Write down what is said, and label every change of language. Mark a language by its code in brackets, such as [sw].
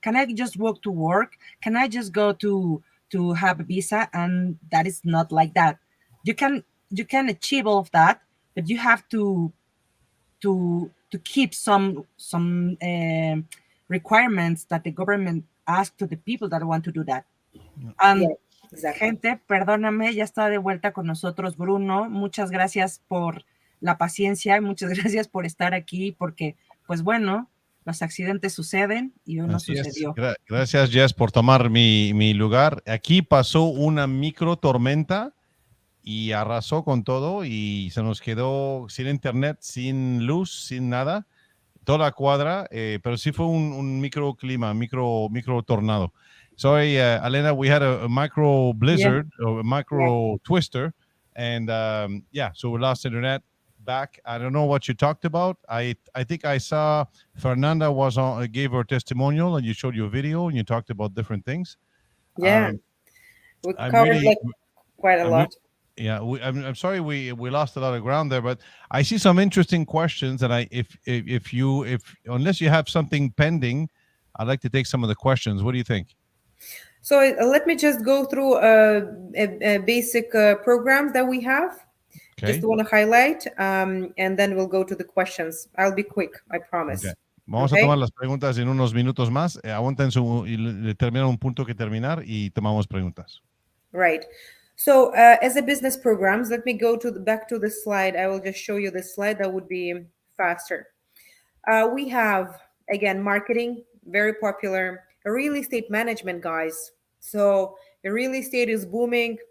[en] Can I just walk to work? Can I just go to have a visa?" And that is not like that. You can achieve all of that, but you have to keep some requirements that the government asks to the people that want to do that. And Yeah, exactly. [es] gente, perdóname, ya está de vuelta con nosotros Bruno. Muchas gracias por la paciencia y muchas gracias por estar aquí, porque, pues bueno, los accidentes suceden y uno Así es. sucedió. Gracias, Jess, por tomar mi lugar. Aquí pasó una micro tormenta y arrasó con todo y se nos quedó sin internet, sin luz, sin nada, toda la cuadra, pero sí fue un microclima, micro tornado. [en] Sorry, Elena, we had a micro blizzard, or a micro twister, and so we lost internet back. I don't know what you talked about. I think I saw Fernanda gave her testimonial, and you showed your video, and you talked about different things. Yeah, we I'm covered really, quite a I'm lot. Yeah, I'm sorry we lost a lot of ground there, but I see some interesting questions, and if unless you have something pending, I'd like to take some of the questions. What do you think? So let me just go through basic programs that we have. Okay. Just want to highlight, and then we'll go to the questions. I'll be quick, I promise. Okay. [es] Vamos a tomar las preguntas en unos minutos más. Aguanten y terminan un punto que terminar y tomamos preguntas. [en] Right. So as a business programs, let me go back to the slide. I will just show you the slide. That would be faster. We have, again, marketing, very popular. Real estate management, guys. So real estate is booming.